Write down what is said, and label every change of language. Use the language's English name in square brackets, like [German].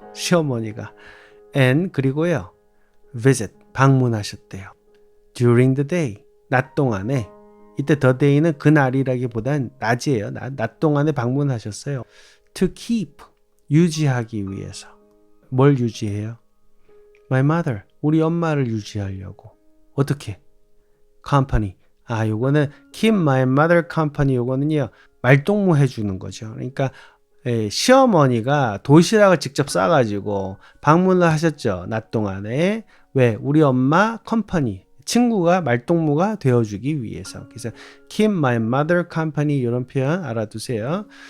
[Korean] 시어머니가. And 그리고요. visit. 방문하셨대요. [English] During the day. [Korean] 낮 동안에. 이때 the day는 그날이라기보단 낮이에요. 낮 동안에 방문하셨어요. To keep. 유지하기 위해서. 뭘 유지해요? My mother. 우리 엄마를 유지하려고. 어떻게? Company. [English] 요거는 keep my mother company. [Korean] 요거는요. 말동무 해주는 거죠. 그러니까 시어머니가 도시락을 직접 싸가지고 방문을 하셨죠. 낮 동안에. 왜? 우리 엄마 컴퍼니. 친구가 말동무가 되어주기 위해서. 그래서 [English] keep my mother company [Korean] 이런 표현 알아두세요.